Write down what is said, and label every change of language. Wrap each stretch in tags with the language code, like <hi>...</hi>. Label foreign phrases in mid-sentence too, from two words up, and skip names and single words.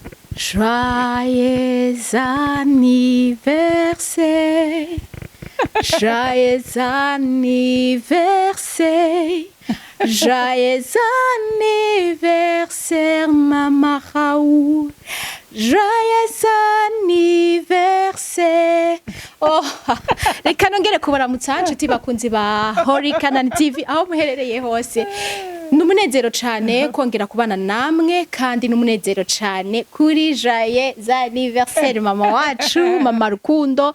<fr>Joyeux anniversaire, joyeux anniversaire, joyeux anniversaire, Maman Raoul, joyeux anniversaire.</fr> <rw>Oh, reka nongere kubaramutsa nshuti bakunzi ba CANAAN TV aho muherereye hose. Numunezero cyane kongera kubana namwe kandi numunezero cyane kuri</rw> <fr>joyeux anniversaire</fr> <rw>mama wacu, mama Rukundo.</rw>